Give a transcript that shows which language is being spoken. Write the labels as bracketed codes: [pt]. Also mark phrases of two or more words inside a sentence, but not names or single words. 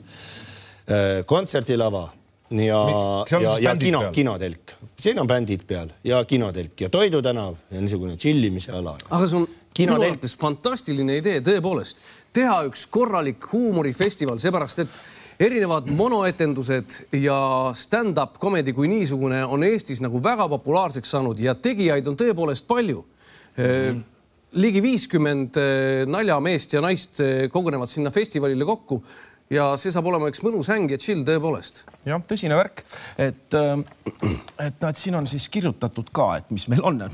[et] Kontsertilava ja kinotelk. Siin on bändid peal ja kinotelk ja Toidu tänav ja niisugune chillimise ala. Aga see on minu arvates fantastiline idee tõepoolest. Teha üks korralik huumorifestival, seepärast, et erinevad monoetendused ja [en] stand-up comedy [et] kui niisugune on Eestis nagu väga populaarseks saanud ja tegijaid on tõepoolest palju. Ligi 50 naljameest ja naist kogunevad sinna festivalile kokku ja see saab olema üks mõnus häng ja chill tõepoolest. Jah, tõsine värk, et siin on siis kirjutatud ka, et mis meil on.